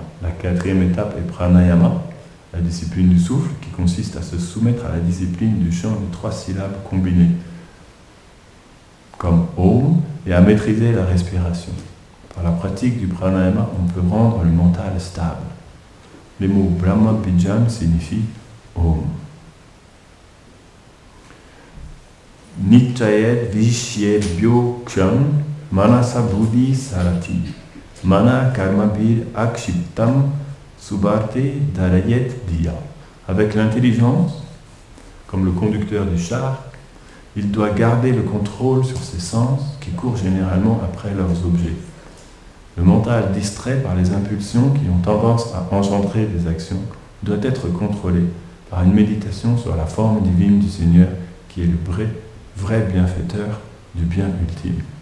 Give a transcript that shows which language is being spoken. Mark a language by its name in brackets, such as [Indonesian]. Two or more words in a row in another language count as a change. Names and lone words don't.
[French] La quatrième étape est pranayama, la discipline du souffle, qui consiste à se soumettre à la discipline du chant de 3 syllabes combinées, comme Om, et à maîtriser la respiration. Par la pratique du pranayama, on peut rendre le mental stable. Les mots [Sanskrit] Brahma Bijam [French] signifient Om. [Sanskrit] Nityayed Vishyebhyo Ksham Manasa Buddhi Sarati Mana Karmabir Akshiptam Subarte Darayet Diya. [French] Avec l'intelligence, comme le conducteur du char, il doit garder le contrôle sur ses sens qui courent généralement après leurs objets. Le mental distrait par les impulsions qui ont tendance à engendrer des actions doit être contrôlé par une méditation sur la forme divine du Seigneur qui est le vrai bienfaiteur du bien ultime.